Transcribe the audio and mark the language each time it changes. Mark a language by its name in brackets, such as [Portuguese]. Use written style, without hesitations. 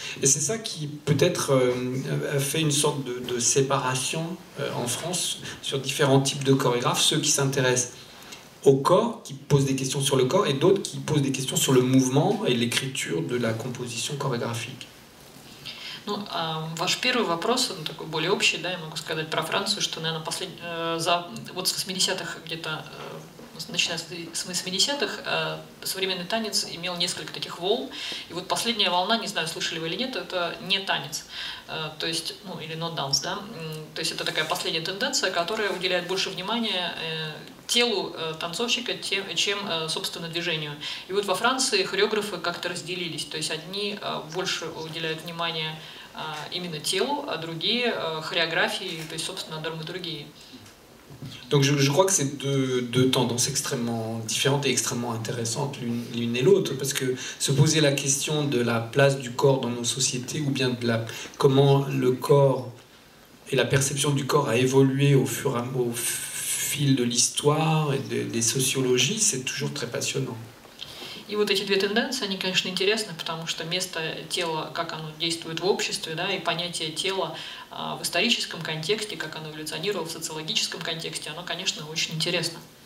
[French] Et c'est ça qui peut-être a fait une sorte de séparation en France sur différents types de chorégraphes, ceux qui s'intéressent au corps, qui posent des questions sur le corps, et d'autres qui posent des questions sur le mouvement et l'écriture de la composition chorégraphique. [Russian] Ну, ваш первый вопрос, он такой более общий, да, я могу сказать про Францию, что, наверное, вот с 80-х где-то, начиная с 80-х, современный танец имел несколько таких волн, и вот последняя волна, не знаю, слышали вы или нет, это не танец, то есть, или [English] not dance, [Russian] да, то есть это такая последняя тенденция, которая уделяет больше внимания телу танцовщика, чем, собственно, движению. И вот во Франции хореографы как-то разделились, то есть одни больше уделяют внимание именно телу, а другие хореографии, то есть, собственно, драматургии. [French] Donc je crois que c'est deux tendances extrêmement différentes et extrêmement intéressantes l'une et l'autre, parce que se poser la question de la place du corps dans nos sociétés, ou bien comment le corps et la perception du corps a évolué au fil de l'histoire et des sociologies, c'est toujours très passionnant. [Russian] И вот эти две тенденции, они, конечно, интересны, потому что место тела, как оно действует в обществе, да, и понятие тела в историческом контексте, как оно эволюционировало в социологическом контексте, оно, конечно, очень интересно.